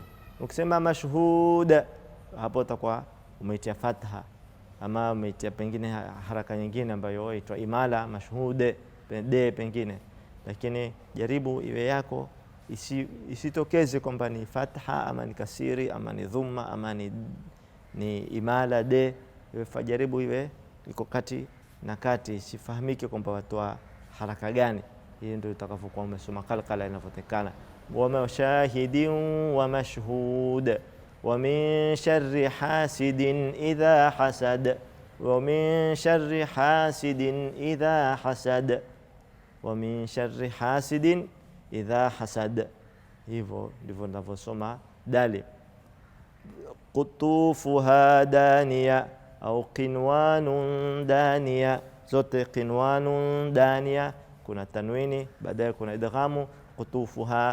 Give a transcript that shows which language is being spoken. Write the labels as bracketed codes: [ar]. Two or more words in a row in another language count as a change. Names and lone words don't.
[sw] Ukisema mashhud hapo utakuwa umeitia fatha ama umeitia pengine haraka nyingine ambayo inaitwa imala, mashhude de pengine, lakini jaribu iwe yako isitokeze kwamba ni fatha ama ni kasiri ama ni dhumma ama ni imala de. Jaribu iwe iko kati na kati, isifahamike kwamba watoa haraka gani. Hii ndio utakapokuwa umesoma qalqala inavyotekana. [ar] وشاهد ومشهود ومن شر حاسد إذا حسد ومن شر حاسد إذا حسد ومن شر حاسد إذا حسد, wa min sharri hasidin idha hasad, wa min sharri hasidin idha hasad. [sw] Hivyo ndivyo ninavyosoma dali. [ar] قطوفها دانية [sw] au [ar] قنوان دانية, [sw] zote [ar] قنوان دانية, [sw] kuna tanwini baadaye kuna idghamu.